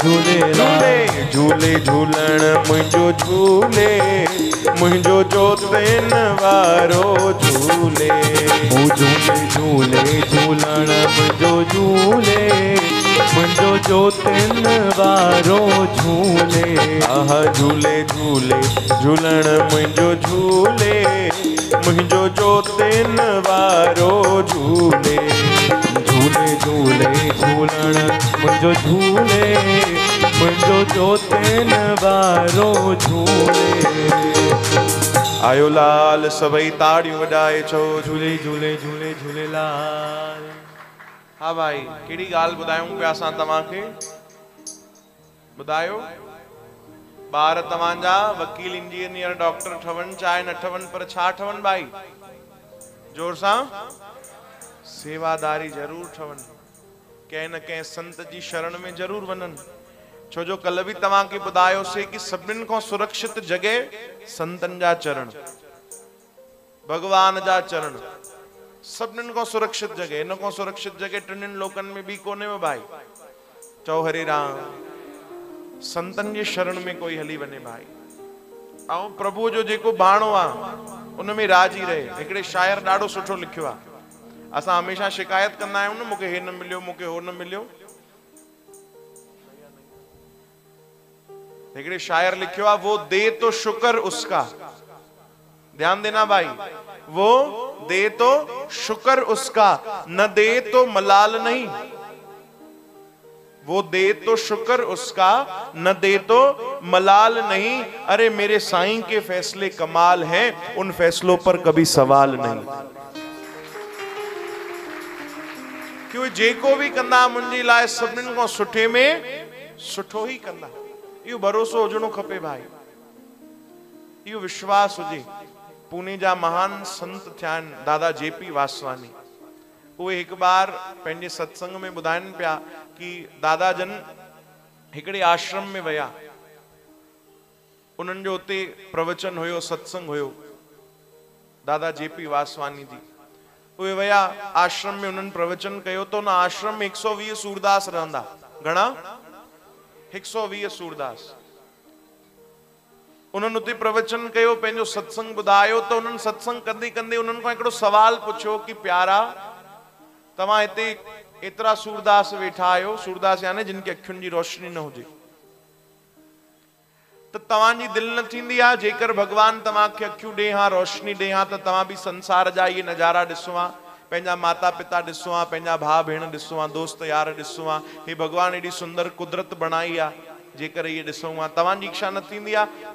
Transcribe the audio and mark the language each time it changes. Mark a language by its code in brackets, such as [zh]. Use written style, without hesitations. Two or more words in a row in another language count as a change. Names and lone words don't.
[sd] झूलेलाल। झूले झूलण मुंहिंजो झूले, मुंहिंजो जोतिन वारो झूले। ओ झूले झूले झूलण मुंहिंजो झूले, मुंहिंजो जोतिन वारो झूले। आहा झूले झूले झूलण मुंहिंजो झूले, मुंहिंजो जोतिन वारो झूले। झूले झूले झूलण मुंहिंजो झूले, मुंहिंजो जोतिन वारो झूले। आयो लाल सभई ताड़ियूं वॼाए चओ झूले झूले झूले झूलेलाल। हा भाई कहिड़ी ॻाल्हि ॿुधायूं पिया असां तव्हांखे? ॿुधायो। ॿार तव्हांजा वकील, इंजीनियर, डॉक्टर ठवनि चाहे न ठवनि, पर छा ठवनि भाई? जोर सां सेवादारी ज़रूर ठवनि, कंहिं न कंहिं संत जी शरण में ज़रूर वञनि। छो जो कल बि तव्हांखे ॿुधायोसीं कि सभिनीनि खां सुरक्षित जॻह संतनि जा चरण, भगवान जा चरण। सभिनीनि खां सुरक्षित जगह, इन खां सुरक्षित जगह टिनिनि लोकन में भी कोने में भाई। चओ हरे राम। संतन जी शरण में कोई हली वने भाई। ऐं प्रभु जो जेको बाणो आ उन में राजी रहे। हिकिड़े शायर ॾाढो सुठो लिखियो आ। असां हमेशा शिकायत कंदा आहियूं न, मूंखे हे न मिलियो, मूंखे हो न मिलियो। हिकिड़े शायर लिखियो आ, [hi] वो दे तो शुक्र उसका, ध्यान देना भाई, वो दे तो शुक्र उसका, न दे तो मलाल नहीं। वो दे तो शुक्र उसका, न दे तो मलाल नहीं। अरे मेरे साईं के फैसले कमाल हैं, उन फैसलों पर कभी सवाल नहीं। [sd] क्यों जेको भी कंदा मुंहिंजी लाइ सभिनीनि खां सुठे में सुठो ही कंदा। इहो भरोसो हुजणो खपे भाई, इहो विश्वास हुजे। पुणे जा महान संत थिया आहिनि दादा जेपी वासवानी। उहे हिकु बार पंहिंजे सत्संग में ॿुधाइनि पिया कि दादा जन हिकिड़े आश्रम में विया। उन्हनि जो उते प्रवचन हुयो, सत्संग हुयो दादा जेपी वासवानी जी। उहे विया आश्रम में, उन्हनि प्रवचन कयो तो उन आश्रम में 120 सूरदास रहंदा। घणा? 120 सूरदास। उन्हनि उते प्रवचन कयो, पंहिंजो सत्संग ॿुधायो। तो उन्हनि सत्संग कंदे कंदे उन्हनि खां हिकिड़ो सवाल पुछियो कि प्यारा, तव्हां हिते एतिरा सूरदास वेठा आहियो, सूरदास यानी जिन खे अखियुनि जी रोशनी न हुजे, त तव्हांजी दिलि न थींदी आहे जेकर भॻवान तव्हांखे अखियूं ॾे हा, रोशनी ॾे हा, त तव्हां बि संसार जा इहे नज़ारा ॾिसो हा, पंहिंजा माता पिता ॾिसो हा, पंहिंजा भाउ भेण ॾिसो हा, दोस्त यार ॾिसो हा, हे भॻवान एॾी सुंदर कुदरत बणाई आहे, जेकर इहे ॾिसूं हा, तव्हांजी इच्छा न थींदी आहे?